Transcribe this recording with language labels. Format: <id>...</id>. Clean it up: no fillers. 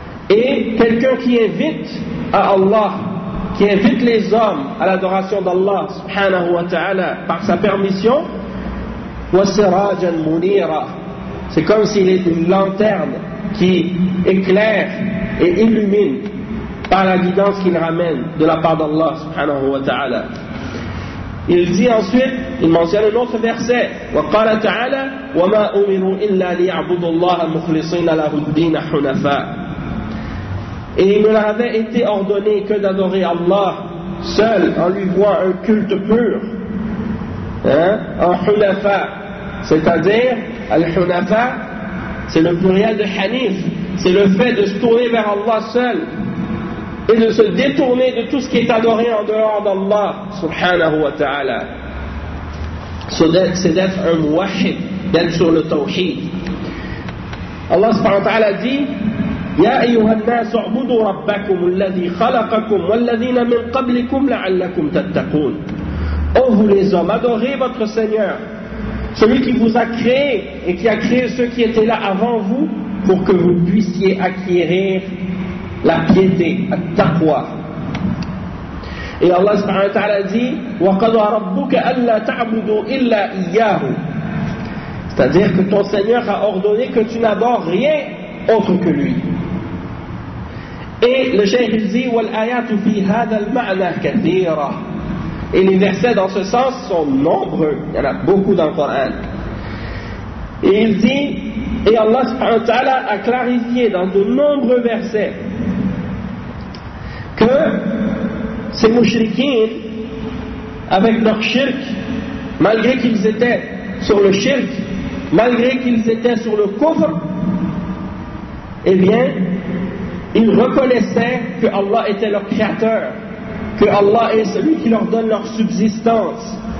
<fr>Et quelqu'un qui invite à Allah, qui invite les hommes à l'adoration d'Allah subhanahu wa ta'ala par sa permission,</fr> <ar>wa sirajan munira,</ar> <fr>c'est comme s'il est une lanterne qui éclaire et illumine par la guidance qu'il ramène de la part d'Allah subhanahu wa ta'ala. Il dit ensuite, il mentionne un autre verset,</fr> <ar>وقال تعالى وما أمروا إلا ليعبدوا الله مخلصين له الدين حنفاء.</ar> <fr>Et il ne leur avait été ordonné que d'adorer Allah seul en lui vouant un culte pur, en hunafa, c'est-à-dire al-hunafa, c'est le pluriel de hanif, c'est le fait de se tourner vers Allah seul et de se détourner de tout ce qui est adoré en dehors d'Allah subhanahu wa ta'ala. C'est d'être un muwahhid, d'être sur le tawhid. Allah subhanahu wa ta'ala dit</fr> <ar>يا أيها الناس اعبدوا ربكم الذي خلقكم والذين من قبلكم لعلكم تتقون.</ar> <fr>Ô vous les hommes, adorez votre Seigneur, celui qui vous a créé et qui a créé ceux qui étaient là avant vous, pour que vous puissiez acquérir la piété, at-taqwa. Et Allah subhanahu wa ta'ala dit</fr> <ar>وَقَضَى رَبُّكَ أَلَّا تَعْبُدُوا إِلَّا إِيَّاهُ.</ar> <fr>C'est-à-dire que ton Seigneur a ordonné que tu n'adores rien autre que lui. Et le cheikh dit</fr> <ar>وَالْآيَاتُ فِي هَذَا الْمَعْنَى كَثِيرًا.</ar> <fr>Et les versets dans ce sens sont nombreux, il y en a beaucoup dans le Coran. Et il dit, et Allah subhanahu wa ta'ala a clarifié dans de nombreux versets que ces mouchriquins, avec leur shirk, malgré qu'ils étaient sur le shirk, malgré qu'ils étaient sur le kufr, eh bien, ils reconnaissaient que Allah était leur créateur, que Allah est celui qui leur donne leur subsistance.</fr>